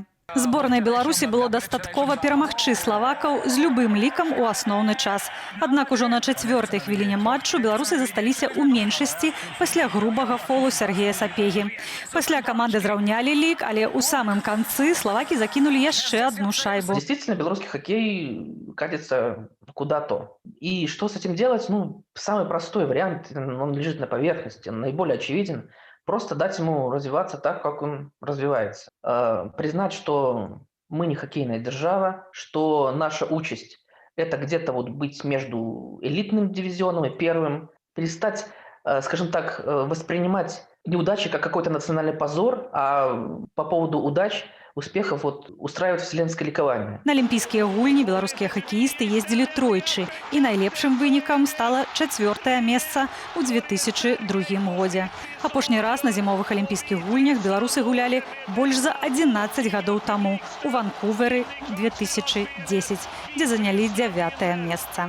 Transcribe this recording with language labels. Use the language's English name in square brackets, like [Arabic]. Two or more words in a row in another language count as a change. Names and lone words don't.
[Belarusian] Зборнай Беларусі было дастаткова перамагчы славакаў з любым лікам у асноўны час. Аднак ужо на 4-й хвіліне матчу беларусы засталіся ў меншасці пасля грубага фолу Сергея Сапегі. Пасля каманды зраўнялі лік, але ў самым канцы славакі закінулі яшчэ одну шайбу. [Russian] Действительно, белорусский хоккей катится куда-то. И что с этим делать? Ну, самый простой вариант, он лежит на поверхности, он наиболее очевиден. Просто дать ему развиваться так, как он развивается. Признать, что мы не хоккейная держава, что наша участь – это где-то вот быть между элитным дивизионом и первым. Перестать, скажем так, воспринимать неудачи как какой-то национальный позор, а по поводу удач, успехов вот устраивать вселенское ликование. [Belarusian] На алімпійскія гульні беларускія хакеісты ездзілі тройчы, і найлепшым вынікам стала 4-е месца ў 2002 годзе. Апошні раз на зімовых алімпійскіх гульнях беларусы гулялі больш за 11 гадоў таму у Ванкувері 2010, дзе занялі 9-е месца.